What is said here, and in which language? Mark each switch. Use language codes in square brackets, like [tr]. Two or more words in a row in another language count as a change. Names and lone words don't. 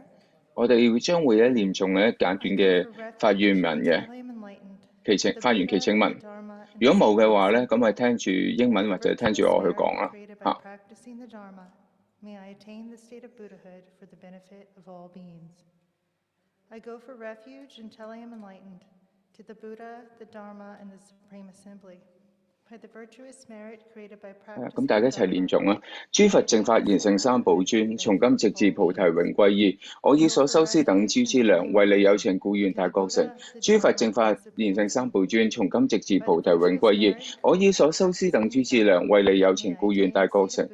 [yue] 我哋將會念誦咧簡短嘅發願文嘅發願祈請文。如果冇嘅話咧，咁係聽住英文或者聽住我去講啦。 [en] May I attain the state of Buddhahood for the benefit of all beings. I go for refuge until I am enlightened to the Buddha, the Dharma, and the Supreme Assembly. [yue] 咁大家一齊念誦啦！諸佛正法賢聖三寶尊，從今直至菩提永歸依。我以所修施等諸資糧，為利有情故願大覺成。諸佛正法賢聖三寶尊，從今直至菩提永歸依。我以所修施等諸資糧，為利有情故願大覺成。